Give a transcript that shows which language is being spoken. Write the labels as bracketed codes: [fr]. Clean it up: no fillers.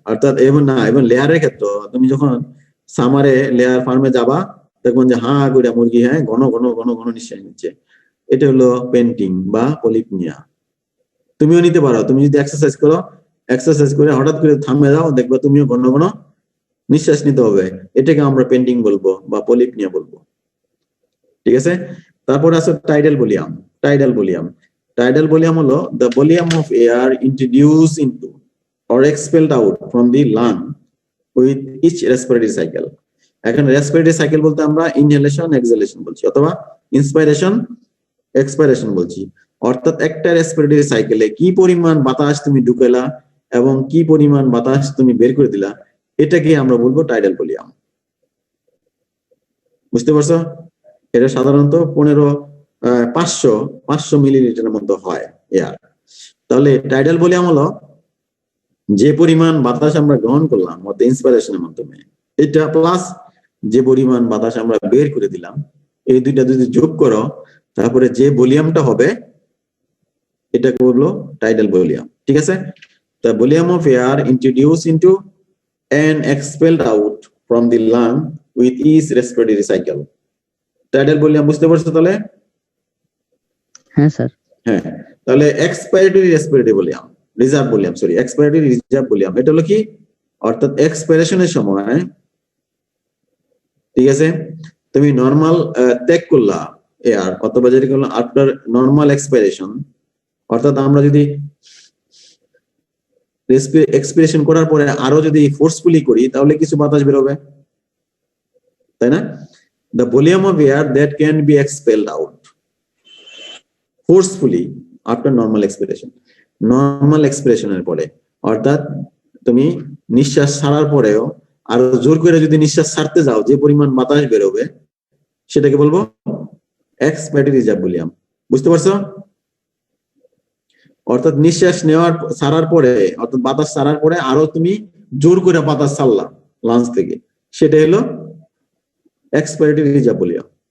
[bn] অর্থাৎ এবং লেয়ারের ক্ষেত্রে তুমি যখন সামারে লেয়ার ফার্মে যাবা, দেখবেন যে হা করে মুরগি, হ্যাঁ, ঘন নিঃশ্বাস নিচ্ছে, এটা হলো পেন্টিং বা পলিপনিয়া। তুমিও নিতে পারো। তুমি যদি এক্সারসাইজ করো, এক্সারসাইজ করে হঠাৎ করে থামে যাও, দেখবা তুমিও ঘন ঘন নিঃশ্বাস নিতে হবে। এটাকে আমরা পেন্ডিং বলবো বা পলিপনিয়া বলবো। ঠিক আছে, তারপরে আছে tidal volume. Tidal volume, tidal volume হলো [en] the volume of air introduced into or expelled out from the lung with each respiratory cycle. [bn] এখানে রেসপিরেটরি সাইকেল বলতে আমরা ইনহেলেশন এক্সহেলেশন বলছি, অথবা ইন্সপাইরেশন এক্সপাইরেশন বলছি। অর্থাৎ একটা রেসপিরেটরি সাইকেলে কি পরিমাণ বাতাস তুমি ঢুকাইলা এবং কি পরিমাণ বাতাস তুমি বের করে দিলা, এটাকে আমরা বলবো টাইডাল ভলিউম। বুঝতে পারছো? এটা সাধারণত 500 মিলিলিটারের মতো হয় এয়ার। তাহলে টাইডাল ভলিউম হলো যে পরিমাণ বাতাস আমরা গ্রহণ করলাম অর্থাৎ ইন্সপাইরেশনের মাধ্যমে, এটা প্লাস যে পরিমাণ বাতাস আমরা বের করে দিলাম, এই দুইটা যদি যোগ করো তারপরে যে ভলিউমটা হবে এটাকে বললো টাইডাল ভলিউম। ঠিক আছে, [en] the volume of air introduced into and expelled out from the lung with each respiratory cycle. [bn] Tidal volume বুঝতে পারছো তাহলে? হ্যাঁ স্যার। হ্যাঁ, তাহলে এক্সপাইরেটরি respiratory volume, reserve volume, sorry এক্সপাইরেটরি reserve volume, এটা হলো কি? অর্থাৎ এক্সপাইরেশনের সময়, ঠিক আছে, তুমি নরমাল ত্যাগ করলা এয়ার, অথবা যেটা করলাম [en] after normal expiration, [bn] অর্থাৎ আমরা যদি এক্সপিরেশন করার পরে আরো যদি ফোর্সফুলি করি তাহলে কিছু বাতাস বেরোবে, তাই না? [en] The volume of air that can be expelled out forcefully after normal expiration. [bn] Normal এক্সপিরেশনের পরে, অর্থাৎ তুমি নিঃশ্বাস ছাড়ার পরেও আরো জোর করে যদি নিঃশ্বাস ছাড়তে যাও, যে পরিমাণ বাতাস বেরোবে সেটাকে বলবো এক্সপাইরেটরি রিজার্ভ ভলিউম। বুঝতে পারছো? অর্থাৎ নিঃশ্বাস ছাড়ার পরে, অর্থাৎ বাতাস ছাড়ার পরে আরো তুমি জোর করে বাতাস ছাড়লা লাঞ্চ থেকে, সেটা হলো এক্সপাইরেটরি রিজার্ভ ভলিউম।